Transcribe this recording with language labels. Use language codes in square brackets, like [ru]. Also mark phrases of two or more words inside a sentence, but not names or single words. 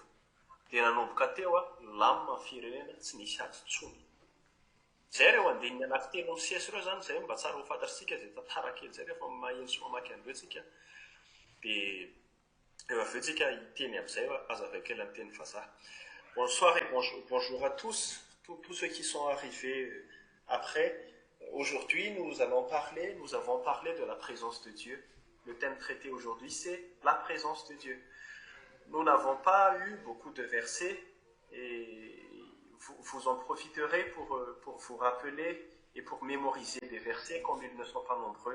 [mg] Dia nanomboka teo lamina ny firenena tsy nisy ady intsony. Zay ireo andininy anankitelo ny sesy ireo zany, zay mba tsara ho fantatsika izay tantara kely zay rehefa maheno sy mamaky an'ireo tsika. Dia eo avy eo tsika hiteny amin'izay azavay kely amin'ny teny vazaha. [fr] Bonsoir et bonjour à tous ceux qui sont arrivés après. Aujourd'hui, nous avons parlé de la présence de Dieu. Le thème traité aujourd'hui, c'est la présence de Dieu. Nous n'avons pas eu beaucoup de versets et vous en profiterez pour vous rappeler et pour mémoriser des versets comme ils ne sont pas nombreux.